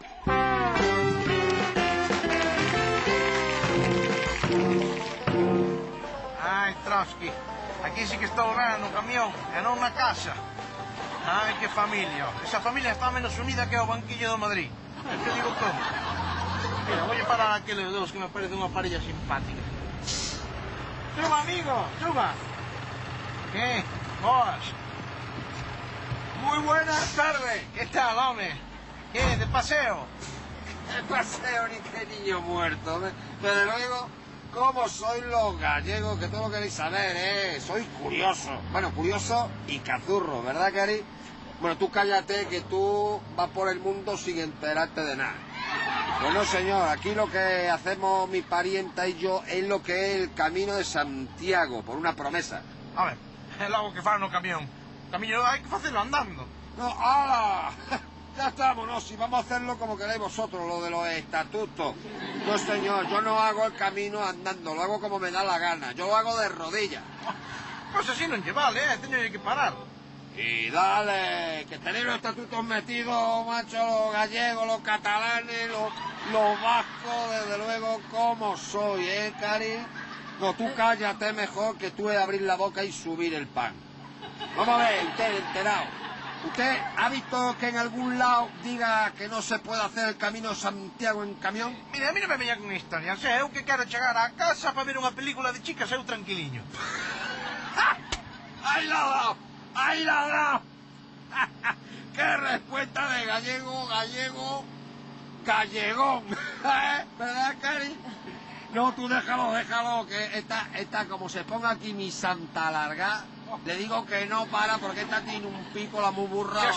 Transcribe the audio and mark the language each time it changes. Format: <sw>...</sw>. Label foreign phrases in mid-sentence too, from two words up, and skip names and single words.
<gl>Ai, Trotsky, aquí sí que estou ben no camión e non na casa. Ai, que familia. Esa familia está menos unida que o banquillo do Madrid. É que digo todo. Mira,</gl> <es>voy a parar</es> <gl>a aqueles dos que me parece unha parella simpática.</gl> <es>Suba, amigo, suba.</es> <gl>¿Qué? Boas.</gl> <es>Muy buenas tardes. ¿Qué tal, home? ¿Qué? ¿De paseo? De paseo ni que niño muerto. Pero luego, ¿cómo sois los gallegos? Que todo lo queréis saber, ¿eh? Soy curioso. Bueno, curioso y cazurro, ¿verdad, Cari? Bueno, tú cállate, que tú vas por el mundo sin enterarte de nada. Bueno, señor, aquí lo que hacemos mi parienta y yo es lo que es el Camino de Santiago, por una promesa.</es> <gl>A ver, é logo que fan no camión. Camiño hai que facelo andando.</gl> <es>No, ¡hala! Ya estamos, no, si vamos a hacerlo como queráis vosotros, lo de los estatutos. No, señor, yo no hago el camino andando, lo hago como me da la gana. Yo lo hago de rodillas.</es> <gl>Pois así non lle vale, teño que parar.</gl> <es>Y dale, que tenéis los estatutos metidos, macho, los gallegos, los catalanes, los vascos, desde luego, como soy, Cari? No, tú cállate mejor, que tú es abrir la boca y subir el pan. Vamos a ver, usted enterado. ¿Usted ha visto que en algún lado diga que no se puede hacer el Camino Santiago en camión?</es> <gl>Mira, a mí non me veña con historias, eu que quero chegar á casa para ver unha película de chicas eu tranquiliño.</gl> <es>¡Ahí la ha dado! ¡Ahí la ha dado! ¡Qué respuesta de gallegón! ¿Verdad, Cari? No, tú déjalo, que esta como se ponga aquí mi santa larga, le digo que no para porque esta tiene un pico la muy burra.</es>